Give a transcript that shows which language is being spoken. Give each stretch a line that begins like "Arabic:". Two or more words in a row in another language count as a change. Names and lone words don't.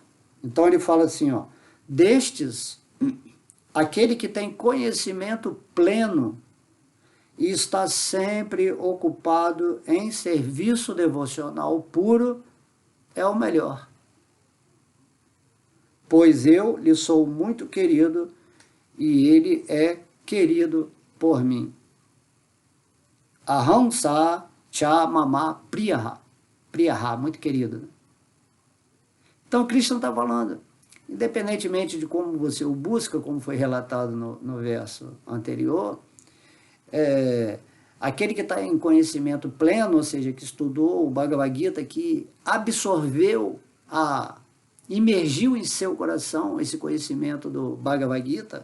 Portuguese: Então ele fala assim, ó, destes, aquele que tem conhecimento pleno e está sempre ocupado em serviço devocional puro, é o melhor. Pois eu lhe sou muito querido e ele é querido por mim.
Sanskrit: अहं स च मम प्रियः.
Portuguese: Priyaha, muito querido. Né? Então, Krishna está falando, independentemente de como você o busca, como foi relatado no verso anterior, aquele que está em conhecimento pleno, ou seja, que estudou o Bhagavad Gita, que absorveu, imergiu em seu coração esse conhecimento do Bhagavad Gita.